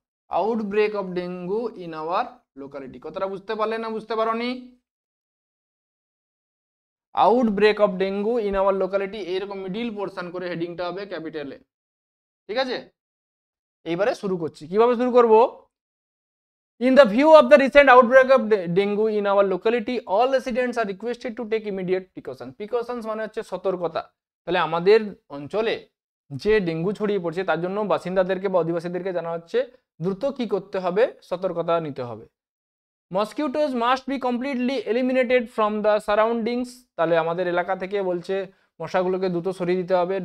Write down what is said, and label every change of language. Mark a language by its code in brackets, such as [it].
[en] Outbreak of dengue in our locality. [bn] কথাটা বুঝতে পারলে না বুঝতে পারোনি? [en] outbreak of dengue in our locality, [bn] এইরকম মিডিল পোর্শন করে হেডিংটা হবে ক্যাপিটালে, ঠিক আছে? এইবারে শুরু করছি। কিভাবে শুরু করব? [en] In the view of the recent outbreak of dengue in our locality, all residents are requested to take immediate precautions. [bn] Precautions মানে হচ্ছে সতর্কতা। তাহলে আমাদের অঞ্চলে যে ডেঙ্গু ছড়িয়ে পড়ছে তার জন্য বাসিন্দাদেরকে বা অধিবাসীদেরকে জানা হচ্ছে দ্রুত কি করতে হবে, সতর্কতা নিতে হবে। [en] Mosquitoes must be completely eliminated from the surroundings. [bn] তাহলে আমাদের এলাকা থেকে বলছে মশাগুলোকে দ্রুত সরিয়ে দিতে হবে।